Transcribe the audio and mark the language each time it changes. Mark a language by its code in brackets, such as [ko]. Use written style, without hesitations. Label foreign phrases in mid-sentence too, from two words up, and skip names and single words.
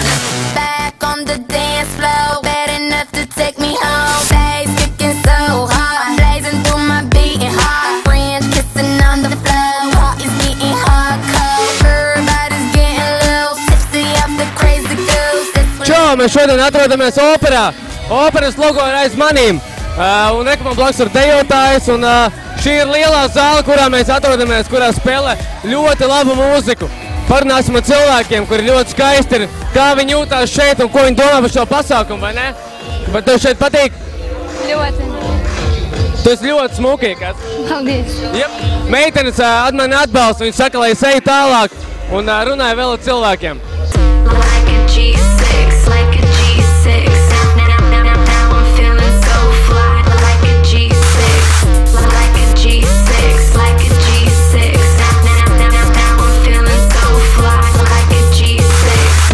[en] Back on the dance floor, bad enough to take me home. Bass kicking so hard, blazing through my beating heart. French kissing on the floor, heart is getting hardcore. Everybody's getting loose, tipsy off the crazy goose. [lv] Čau, mēs šodien atrodamies operā. Operas logo ir aiz manīm. Un rekomam blakus ir dejotājs, un šī ir lielā zāle, kurā mēs atrodamies, kurā spēlē ļoti labu mūziku. Parunāsim ar cilvēkiem, kuri ļoti skaisti ir, kā viņi jūtās šeit un ko viņi domā par šo pasākumu, vai ne? Vai tev šeit patīk? Ļoti. Tu esi ļoti smukīgās. Paldies. Jep. Meitenes mani atbalsta, viņi saka, lai es eju tālāk un runāju vēl ar cilvēkiem. [en] Like a G6, like a G6. Now I'm feeling so fly. Like a G6, like a G6, like a G6. Now I'm feeling so fly. Like a G6.